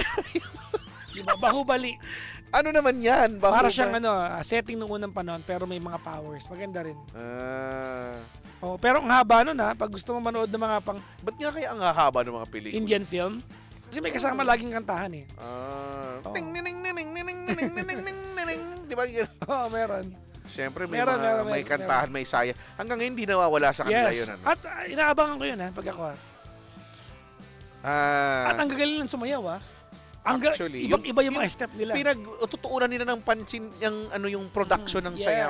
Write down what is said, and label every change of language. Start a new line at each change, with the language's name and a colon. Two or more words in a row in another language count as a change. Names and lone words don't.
Filipino: Di ba? Bahubali. ano naman yan? Baho Para ba? siyang setting nung unang panahon, pero may mga powers. Maganda rin. Ah, Oh, pero ang haba nun pag gusto mo manood ng mga pang ba't nga kaya ang hahaba ng mga pelikula?
English: Indian film.
Filipino: Kasi may kasama laging kantahan eh. Ah, Oo. ting ning ning ning ning ning ning ning ning ning. Di ba? Oo, meron. Siyempre may Meron, may meron, kantahan, may saya. Hanggang ngayon hindi nawawala sa kanila Yes. yun. Ano? At inaabangan ko yun pag ako. At ang gagaling ng sumayaw Actually, ibang-iba yung mga step nila. Pinagtutuunan nila ng pansin yung production ng sayaw.